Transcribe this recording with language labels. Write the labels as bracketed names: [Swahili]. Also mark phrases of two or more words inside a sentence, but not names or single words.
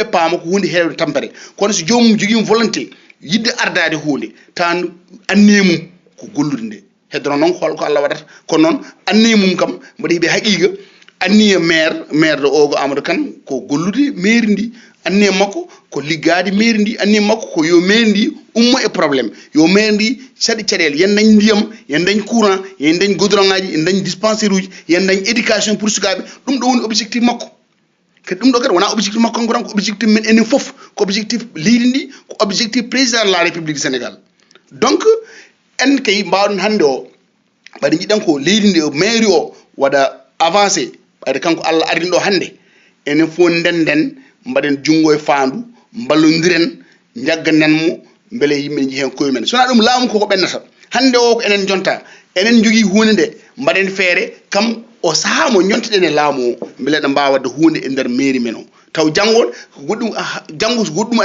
[Fula] paama ko hunde hewde tampere kono so jomum joguima volonté yidde ardade hunde tan anniye mum ko gollude nde heddono noon holko Allah waɗata kono noon anniye mum kam mbaɗa heeɓe haqiqa anniye maire de ogo Amadou Kane ko gollude mairie ndi anniye makko ko liggade mairie ndi anniye makko ko yo mairie ndi ummo e probléme yo mairie ndi saɗi caɗele yen dañ ndiyam yen dañ courant yen dañ goudron ngaji yen dañ dispensaire uji yen dañ [French] éducation pour [Fula] sukaɓe ɗum ɗo woni objectif makko kadi ɗum ɗo kadi wona objectif makko kanko tan ko objectif men enen foof ko objectif leydi ndi ko objectif [French] président de la république du sénégal [Fula] donc en kay mbawɗon hande o ɓaɗa jiɗɗen ko leydi ndi mairie o waɗa avancé ɓayde kanko Allah ardin ɗo hande enen fof ndenden mbaɗen junngo e faandu mballodiren jagganen mo beele yimɓe ne jii hen koye men sona ɗum laamu koko ɓennata hande o ko enen jonta enen jogui hunde nde mbaɗen feere kam o saaha mo ñonteɗen e laamu o beele ɗe mbawa wadde hunde e nder mairie men o taw janggol goɗɗum janggo so goɗɗum